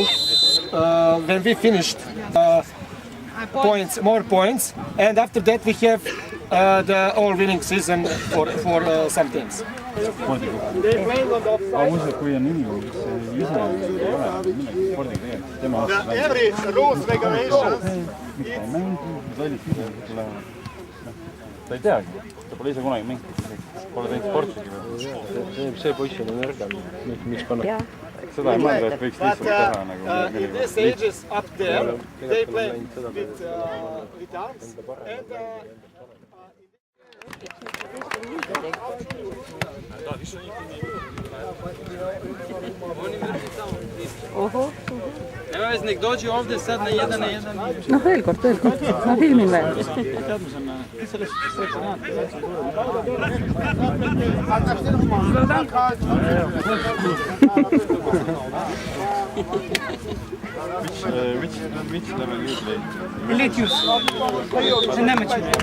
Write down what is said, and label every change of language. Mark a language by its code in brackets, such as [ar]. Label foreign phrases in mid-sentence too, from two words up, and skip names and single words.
[en] When we finished more points, and after that we have the all-winning season for some teams. Every rules, regulations. [et] Ta ei teagi, ta pole ise kunagi mänginud, pole teinud sportigi veel. See poiss on nõrgem, miks panna? Seda ei mõelda, et võiks lihtsalt teha nagu... [en] In this ages up there, they play with arms and... Oho. [hr] Evo vez, nek dođi ovdje sad na 1 na 1. [et] No veel kord, ma filmin veel. [en] Which level you play? Elite youth. It's an amateur.